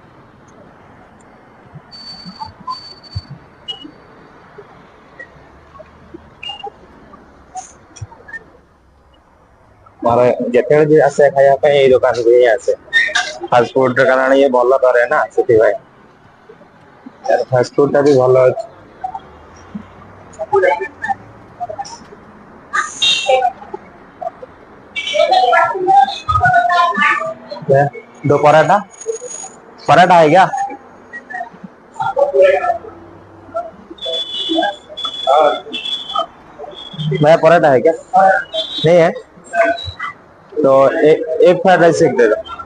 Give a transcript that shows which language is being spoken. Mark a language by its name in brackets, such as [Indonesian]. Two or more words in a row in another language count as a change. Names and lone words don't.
[Odia] ମୋର ଯେତେବେଳେ ବି ଆସେ ଖାଇବା ପାଇଁ ଏଇ ଦୋକାନକୁ ହିଁ ଆସେ [English] fast food [Odia] କାରଣ ଇଏ ଭଲ କରେ ନା ସେଥିପାଇଁ [English] fast food [Odia] ଟା ବି ଭଲ ଅଛି [Hindi] दो पराठा पराठा है क्या भैया पराठा है क्या नहीं है तो एक [English] fried rice [Hindi] एक दे दो